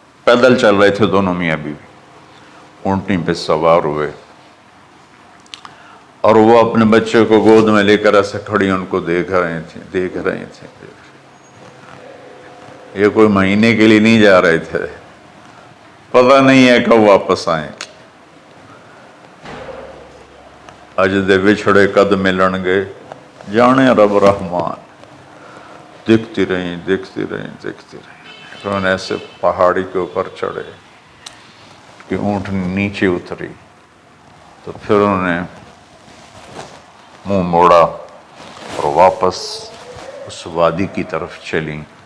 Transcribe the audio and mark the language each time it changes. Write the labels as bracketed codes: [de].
[ur] پیدل چل رہے تھے دونوں میاں بیوی، اونٹنی پہ سوار ہوئے، اور وہ اپنے بچے کو گود میں لے کر ایسے کھڑی ان کو دیکھ رہے تھے. یہ کوئی مہینے کے لیے نہیں جا رہے تھے، پتہ نہیں ہے کب واپس آئیں. [pa] اج دے وچھڑے قد ملن گے، جانے رب رحمان. [ur] دیکھتی رہیں. انہوں نے ایسے پہاڑی کے اوپر چڑھے کہ اونٹ نیچے اتری، تو پھر انہوں نے منہ موڑا اور واپس اس وادی کی طرف چلیں.